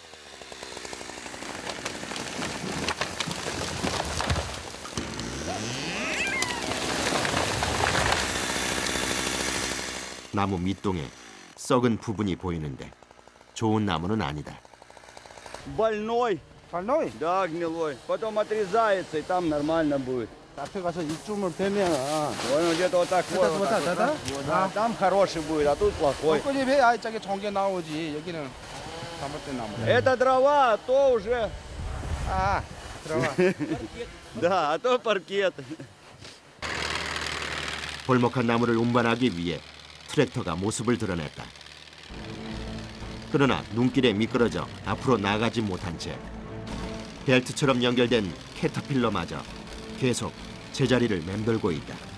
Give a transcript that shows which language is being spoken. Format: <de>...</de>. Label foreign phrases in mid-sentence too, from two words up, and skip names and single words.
<ko>나무 밑동에 썩은 부분이 보이는데 좋은 나무는 아니다.</ko> <ru>Больной Больной? Да, гнилой. Потом отрезается, и там нормально будет.</ru> <ko>앞에 가서 이쯤을 빼면</ko> <ru>Вон где-то вот так вот. вот так, да? Вот, да. Там хороший будет, а тут плохой.</ru> <ko>벚꽃잎 해야 저게 좋은 게 나오지. 여기는 잘못된 나무.</ko> <ru>Это дрова, а то уже...</ru> <ko>아, 들어가.</ko> <ru>Да, а то паркет.</ru> <ko>벌목한 나무를 운반하기 위해 트랙터가 모습을 드러냈다. 그러나 눈길에 미끄러져 앞으로 나가지 못한 채 벨트처럼 연결된 캐터필러마저 계속 제자리를 맴돌고 있다.</ko>